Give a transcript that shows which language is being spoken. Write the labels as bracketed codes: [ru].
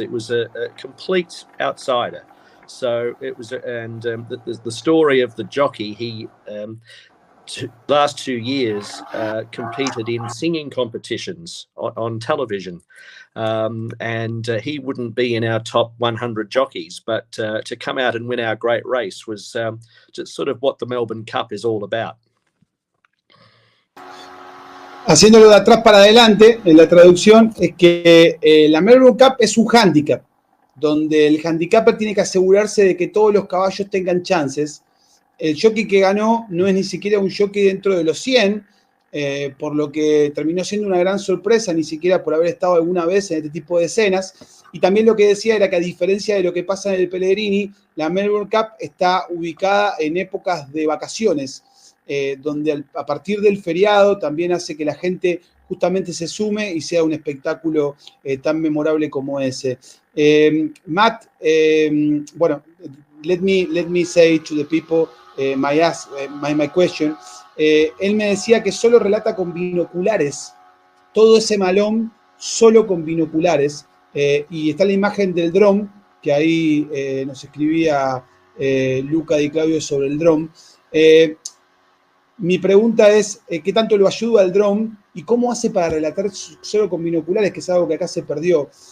[en] It was a complete outsider. So it was, and the story of the jockey, he last 2 years competed in singing competitions on television, and he wouldn't be in our top 100 jockeys, but to come out and win our great race was just sort of what the Melbourne Cup is all about. [es] Haciéndolo de atrás para adelante, en la traducción, es que la Melbourne Cup es un handicap, donde el handicapper tiene que asegurarse de que todos los caballos tengan chances. El jockey que ganó no es ni siquiera un jockey dentro de los 100, por lo que terminó siendo una gran sorpresa, ni siquiera por haber estado alguna vez en este tipo de escenas. Y también lo que decía era que, a diferencia de lo que pasa en el Pellegrini, la Melbourne Cup está ubicada en épocas de vacaciones, donde a partir del feriado también hace que la gente justamente se sume y sea un espectáculo tan memorable como ese. [en] Matt, bueno, let me say to the people my question. [es] Él me decía que solo relata con binoculares, todo ese malón solo con binoculares, y está la imagen del dron, que ahí nos escribía Luca Di Claudio sobre el dron. Mi pregunta es, ¿qué tanto lo ayuda el drone y cómo hace para relatar solo con binoculares, que es algo que acá se perdió?